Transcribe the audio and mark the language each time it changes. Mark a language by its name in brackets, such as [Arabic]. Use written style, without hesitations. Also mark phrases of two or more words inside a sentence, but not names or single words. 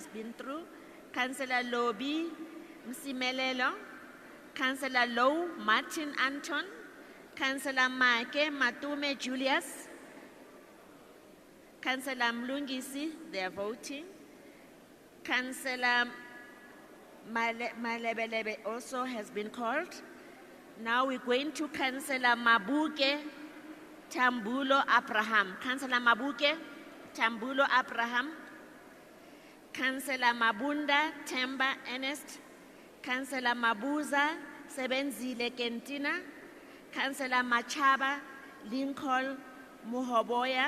[English] been through, Councillor Lobi Msimelelo, Councillor Low Martin Anton, Councillor Make Matume Julius, Councillor Mlungisi, they are voting, Councillor Malebelebe also has been called. Now we're going to Councillor Mabuke Tambulo Abraham. Councillor Mabuke Tambulo Abraham. Councillor Mabunda Temba Ernest. Councillor Mabuza Sebenzile Kentina. Councillor Machaba Lincoln Muhoboya.